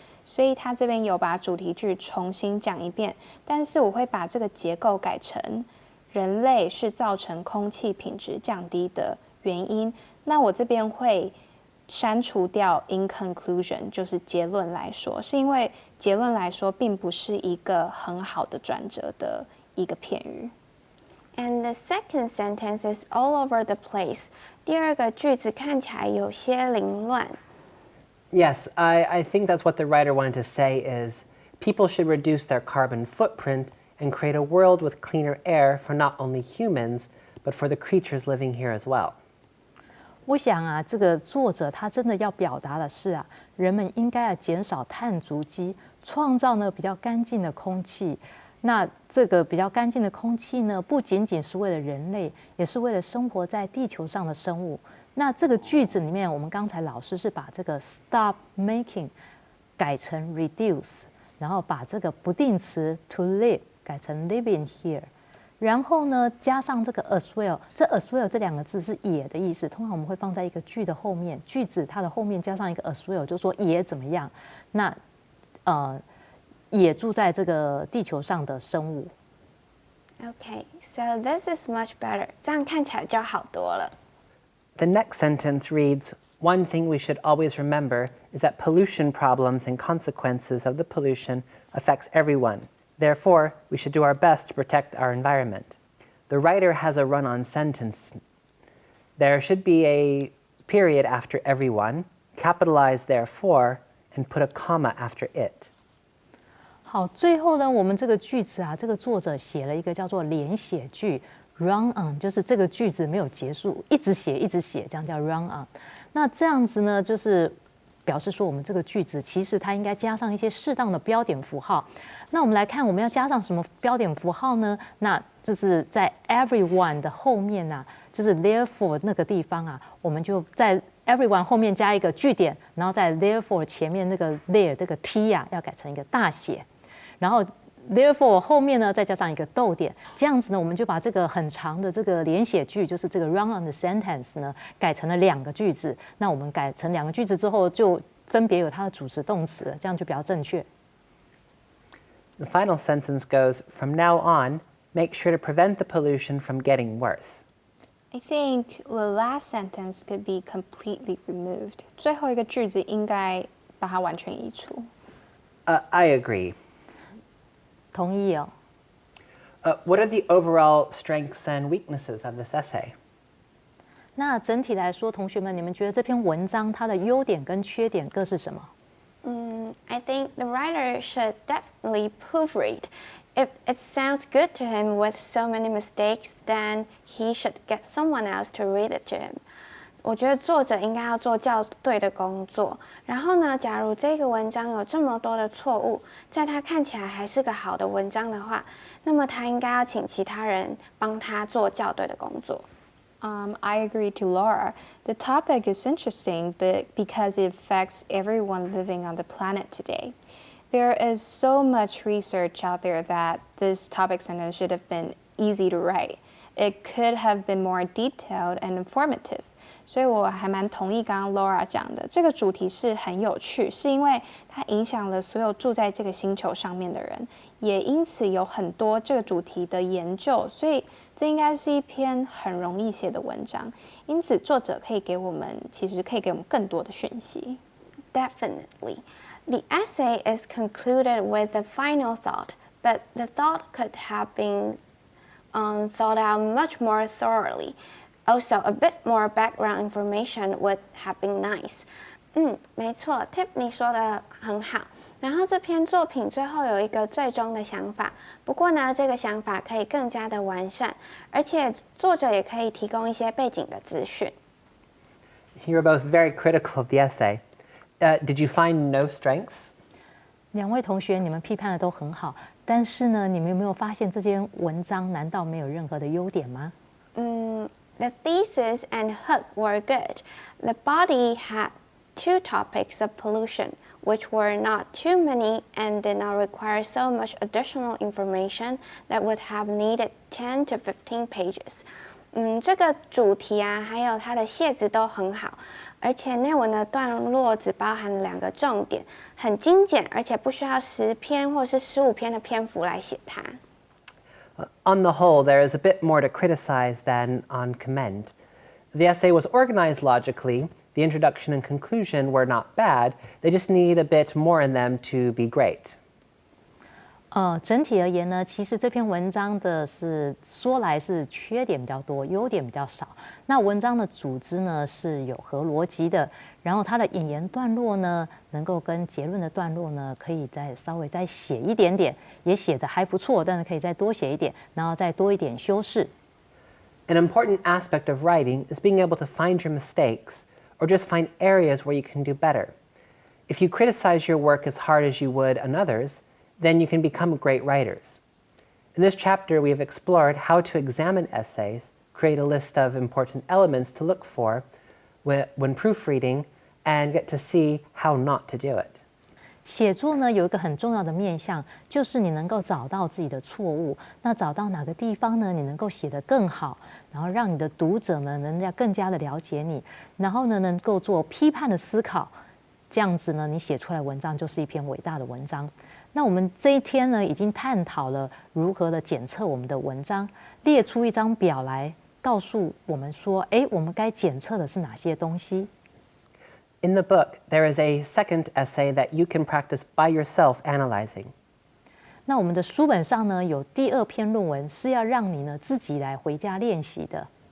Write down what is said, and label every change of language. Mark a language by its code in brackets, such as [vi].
[zh] 所以他这边有把主题句重新讲一遍，但是我会把这个结构改成人类是造成空气品质降低的原因。那我这边会删除掉 [en] in conclusion， [zh] 就是结论来说，是因为结论来说并不是一个很好的转折的一个片语。 [en] And the second sentence is all over the place. [zh] 第二个句子看起来有些凌乱。 [en] Yes, I think that's what the writer wanted to say is people should reduce their carbon footprint and create a world with cleaner air for not only humans, but for the creatures living here as well. [zh] 我想啊，这个作者他真的要表达的是啊，人们应该要减少碳足迹，创造呢比较干净的空气。那这个比较干净的空气呢，不仅仅是为了人类，也是为了生活在地球上的生物。那这个句子里面，我们刚才老师是把这个 [en] stop making [zh] 改成 reduce， 然后把这个不定词 [en] to live [zh] 改成 [en] living here， [zh] 然后呢加上这个 [en] as well， [zh] 这 as well 这两个字是也的意思，通常我们会放在一个句的后面，句子它的后面加上一个 as well， 就说也怎么样，那也住在这个地球上的生物。 [en] Okay, so this is much better. [zh] 这样看起来就好多了。 [en] The next sentence reads, one thing we should always remember is that pollution problems and consequences of the pollution affects everyone. Therefore, we should do our best to protect our environment. The writer has a run-on sentence. There should be a period after everyone, capitalize therefore, and put a comma after it. [zh] 好，最后呢，我们这个句子啊，这个作者写了一个叫做连写句 [en] run on， [zh] 就是这个句子没有结束，一直写一直写，这样叫 run on。那这样子呢，就是表示说我们这个句子其实它应该加上一些适当的标点符号。那我们来看我们要加上什么标点符号呢？那就是在 everyone 的后面啊，就是 therefore 那个地方啊，我们就在 everyone 后面加一个句点，然后在 therefore 前面那个 there 这个 t 啊要改成一个大写，然后 therefore 后面呢再加上一个逗点，这样子呢我们就把这个很长的这个连写句，就是这个 [en] run on the sentence [zh] 呢改成了2个句子。那我们改成2个句子之后，就分别有它的主词动词，这样就比较正确。 [en] The final sentence goes, from now on, make sure to prevent the pollution from getting worse. I think the last sentence could be completely removed. [zh] 最后一个句子应该把它完全移除。 [en] I agree. [zh] 同意哦。 [en] What are the overall strengths and weaknesses of this essay? [zh] 那整体来说，同学们，你们觉得这篇文章它的优点跟缺点各是什么？ [en] I think the writer should definitely proofread. If it sounds good to him with so many mistakes, then he should get someone else to read it to him. [zh] 我觉得作者应该要做校对的工作。然后呢，假如这个文章有这么多的错误，在他看起来还是个好的文章的话，那么他应该要请其他人帮他做校对的工作。 [en] I agree to Laura. The topic is interesting, but because it affects everyone living on the planet today. There is so much research out there that this topic sentence should have been easy to write. It could have been more detailed and informative. [zh] 所以我还蛮同意刚刚 Laura 讲的，这个主题是很有趣，是因为它影响了所有住在这个星球上面的人，也因此有很多这个主题的研究，所以这应该是一篇很容易写的文章。因此，作者可以给我们，其实可以给我们更多的讯息。 [en] Definitely. The essay is concluded with a final thought, but the thought could have been thought out much more thoroughly. Also, a bit more background information would have been nice. [zh] 没错 ，Tiffany 说的很好。然后这篇作品最后有一个最终的想法，不过呢，这个想法可以更加的完善，而且作者也可以提供一些背景的资讯。 [en] You were both very critical of the essay. Did you find no strengths? [zh] 两位同学，你们批判的都很好，但是呢，你们有没有发现这篇文章难道没有任何的优点吗 [en] ？The thesis and hook were good. The body had 2 topics of pollution, which were not too many and did not require so much additional information that would have needed 10 to 15 pages. [zh] 这个主题啊，还有它的楔子都很好，而且内文的段落只包含2个重点，很精简，而且不需要10篇或是15篇的篇幅来写它。 [en] On the whole, there is a bit more to criticize than on commend. The essay was organized logically. The introduction and conclusion were not bad. They just need a bit more in them to be great. [zh] 整体而言呢，其实这篇文章的说来是缺点比较多，优点比较少。那文章的组织呢是有合逻辑的，然后它的引言段落呢，能够跟结论的段落呢，可以稍微再写一点点，也写得还不错，但是可以再多写一点，然后再多一点修饰。 [en] An important aspect of writing is being able to find your mistakes, or just find areas where you can do better. If you criticize your work as hard as you would another's, then you can become great writers. In this chapter, we have explored how to examine essays, create a list of important elements to look for when proofreading, and get to see how not to do it. [zh] 写作呢有一个很重要的面向，就是你能够找到自己的错误。那找到哪个地方呢，你能够写得更好，然后让你的读者呢能更加的了解你，然后呢能够做批判的思考，这样子呢你写出来的文章就是一篇伟大的文章。那我们这一天呢，已经探讨了如何的检测我们的文章，列出一张表来告诉我们说，我们该检测的是哪些东西。 [en] In the book, there is a second essay that you can practice by yourself analyzing. [zh] 那我们的书本上呢，有第2篇论文是要让你呢自己来回家练习的。